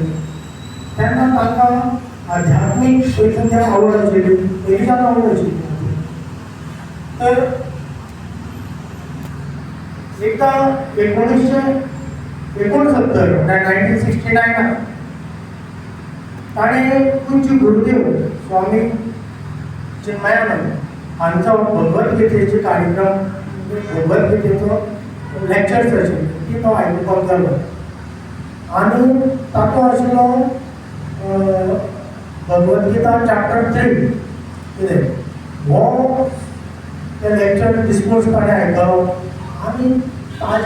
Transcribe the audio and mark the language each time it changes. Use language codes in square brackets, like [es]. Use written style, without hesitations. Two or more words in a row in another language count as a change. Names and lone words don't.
[kok] तेन्ना तांकां आध्यात्मीक पैशांची आवड आशिल्ली, पयलींच्यान आवड आशिल्ली. तर एकदा 1969 ताणें पूज्य गुरुदेव स्वामी चिन्मयानंद हांचो भगवत गीतेचे कार्यक्रम भगवद्गीतेचो [en] lecture session [kok] ती तो आयकुपाक जालो आनी तातूंत आशिल्लो भगवद्गीता चॅप्टर 3 कितें हो ते [en] lecture discourse [kok] ताणें आयकलो आनी ताज्या